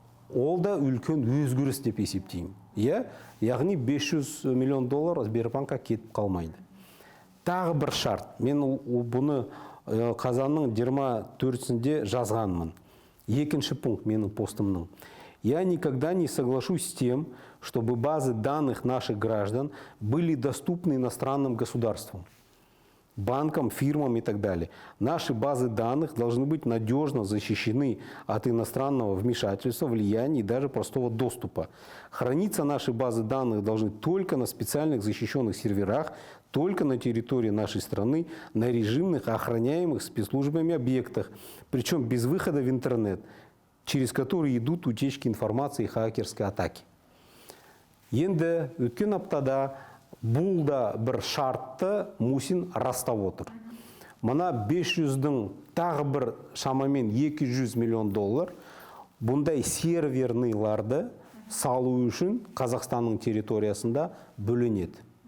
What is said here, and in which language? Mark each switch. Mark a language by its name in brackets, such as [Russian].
[Kazakh] Ол да үлкен өзгеріс деп есептеймін. Яғни 500 миллион доллар Сбербанкқа кетіп қалмайды. Тағы бір шарт. Мен бұны қазанның 24-сінде жазғанмын. Екінші пункт менің постымның. [Russian] Я никогда не соглашусь с тем, чтобы базы данных наших граждан были доступны иностранным государствам, банкам, фирмам и так далее. Наши базы данных должны быть надежно защищены от иностранного вмешательства, влияния и даже простого доступа. Храниться наши базы данных должны только на специальных защищенных серверах, только на территории нашей страны, на режимных, охраняемых спецслужбами объектах, причем без выхода в интернет, через которые идут утечки информации и хакерские атаки. [Kazakh] Енді өткен аптада бұл да бір шартты Мусин растап отыр. Мына 500-дің тағы бір шамамен 200 миллион доллар бұндай серверларды салу үшін Қазақстанның территориясында бөлінеді.